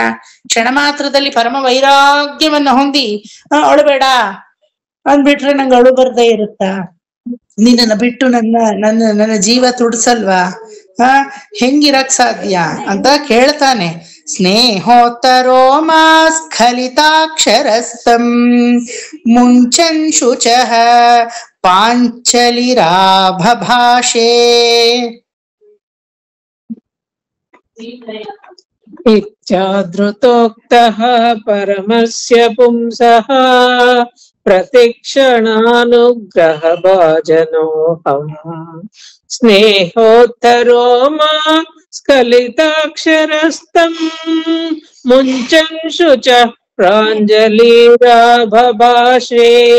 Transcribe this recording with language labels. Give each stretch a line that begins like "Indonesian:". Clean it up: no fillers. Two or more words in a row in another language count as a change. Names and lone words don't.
Kannada: ಕ್ಷಣ ಮಾತ್ರದಲ್ಲಿ ಪರಮ ವೈರಾಗ್ಯವನ್ನ ಹೊಂದಿ ಅಳುಬೇಡ ಅಂದ್ಬಿಟ್ರೆ ನಂಗೆ ಅಳು ಬರ್ದೇ ಇರುತ್ತಾ? ನಿನ್ನನ್ನು ಬಿಟ್ಟು ನನ್ನ ಜೀವ ತುಡಿಸಲ್ವಾ? ಹೆಂಗಿರಕ್ ಸಾಧ್ಯ ಅಂತ ಕೇಳ್ತಾನೆ.
Sanskrit: ಸ್ನೇಹೋತ್ತರೋ ಮಾ ಸ್ಖಲಿತಾಕ್ಷರಸ್ಥಂ ಮುಂಚನ್ ಶುಚಃ ಪಾಂಚಲಿರಾಭಭಾಷೆ. ಇತ್ಯಾದೃತೋಕ್ತಃ ಪರಮಸ್ಯ ಪುಂಸಃ ಪ್ರತಿಕ್ಷಣಾನುಗ್ರಹ ಭಾಜನೋಹಂ ಸ್ನೇಹೋತ್ತರೋ ಮಾ ಸ್ಖಲಿತಾಕ್ಷರಸ್ಥಂ ಮುಂಚನ್ ಶುಚಃ ಪ್ರಾಂಜಲಿರಾಭಭಾಷೆ.